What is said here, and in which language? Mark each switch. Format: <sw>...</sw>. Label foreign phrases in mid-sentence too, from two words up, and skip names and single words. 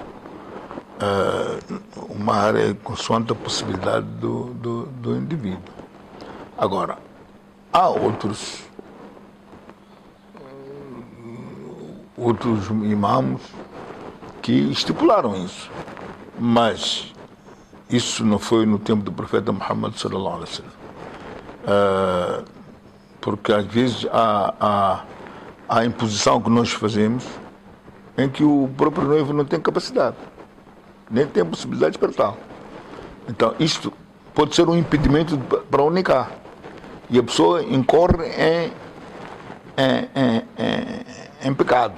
<pt>O mahar é consoante a possibilidade do indivíduo. Agora, há outros imãos que estipularam isso, mas isso não foi no tempo do profeta Muhammad</pt> <ar>صلى الله عليه وسلم,</ar> <pt>porque às vezes há a imposição que nós fazemos em que o próprio noivo não tem capacidade, nem tem possibilidade para tal. Então isto pode ser um impedimento para o nikah e a pessoa incorre em pecado.</pt>